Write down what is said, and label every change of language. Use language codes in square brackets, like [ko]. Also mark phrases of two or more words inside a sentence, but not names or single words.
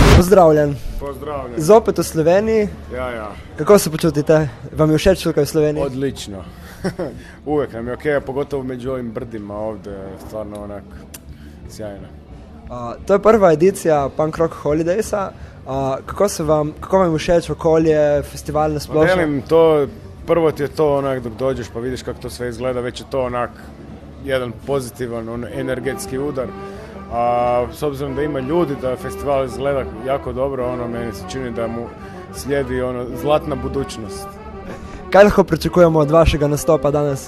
[sl] Pozdravljen. Pozdravljen. Zopet v Sloveniji. Ja. Kako se počutite? Vam je všeč tukaj v Sloveniji? Odlično. [hr] Uvijek nam je okej, pogotovo među ovim brdima ovdje, stvarno onak sjajno. [sl] To je prva edicija Punk Rock Holidaysa. Kako vam je všeč okolje, festival na splošno? [hr] Velim, prvo ti je to onak dok dođeš pa vidiš kako to sve izgleda, već je to onak jedan pozitivan energetski udar. A s obzirom da ima ljudi, da festival izgleda jako dobro, meni se čini da mu slijedi zlatna budućnost. [sl] Kaj lahko pričakujemo od vašega nastopa danas?